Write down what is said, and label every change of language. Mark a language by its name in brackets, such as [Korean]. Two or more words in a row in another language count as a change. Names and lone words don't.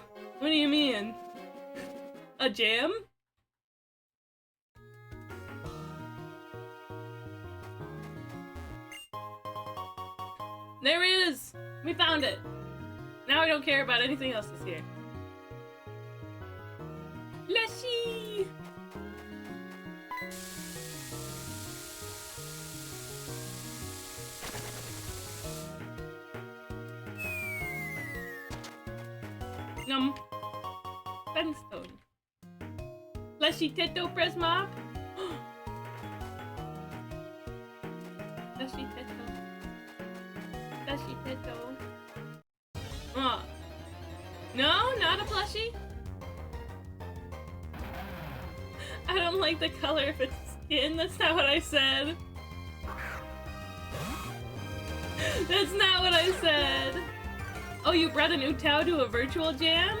[English] What do you mean? A jam? There it is! We found it! Now I don't care about anything else this year. Leshy! Num. Sunstone. Leshy Teto Presmop. Leshy Teto. Leshy Teto. Oh. No, not a plushie. I don't like the color of its skin. That's not what I said. That's not what I said. Oh, you brought a new Tao to a virtual jam?